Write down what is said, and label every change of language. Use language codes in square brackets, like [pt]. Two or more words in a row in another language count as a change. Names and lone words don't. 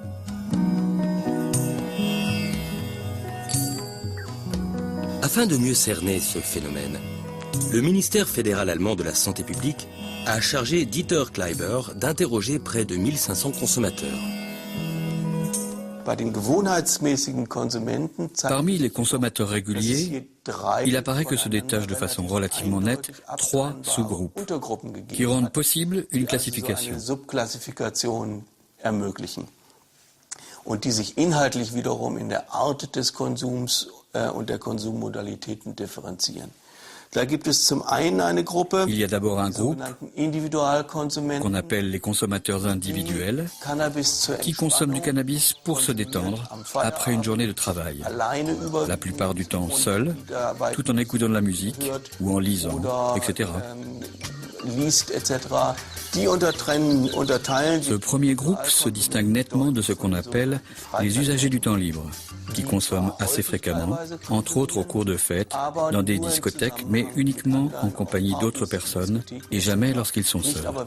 [fr] Afin de mieux cerner ce phénomène, le ministère fédéral allemand de la Santé publique a chargé Dieter Kleiber d'interroger près de 1500 consommateurs. Parmi les consommateurs réguliers, il apparaît que se détachent de façon relativement nette 3 sous-groupes qui rendent possible une classification. [de] Und die sich inhaltlich wiederum in der Art des Konsums und der Konsummodalitäten differenzieren. Da gibt es zum einen eine Gruppe, [fr] il y a d'abord un groupe qu'on appelle les consommateurs individuels qui consomment du cannabis pour se détendre après une journée de travail, la plupart du temps seuls, tout en écoutant de la musique ou en lisant, etc. Ce premier groupe se distingue nettement de ce qu'on appelle les usagers du temps libre, qui consomment assez fréquemment, entre autres au cours de fêtes, dans des discothèques, mais uniquement en compagnie d'autres personnes et jamais lorsqu'ils sont seuls.